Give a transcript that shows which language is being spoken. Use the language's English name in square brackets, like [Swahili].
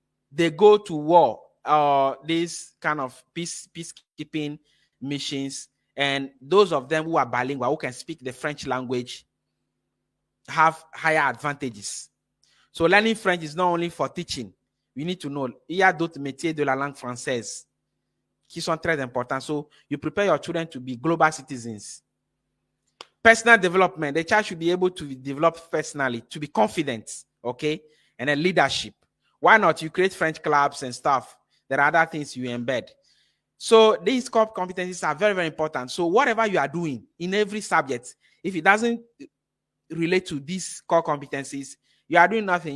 [English] They go to war, these kind of peacekeeping missions, and those of them who are bilingual, who can speak the French language, have higher advantages. So learning French is not only for teaching. We need to know, [French] il y a d'autres métiers de la langue française qui sont très importants. [English] So you prepare your children to be global citizens. Personal development, the child should be able to develop personally, to be confident, okay? And then leadership. Why not? You create French clubs and stuff. There are other things you embed. So these core competencies are very, very important. So whatever you are doing in every subject, if it doesn't relate to these core competencies, you are doing nothing.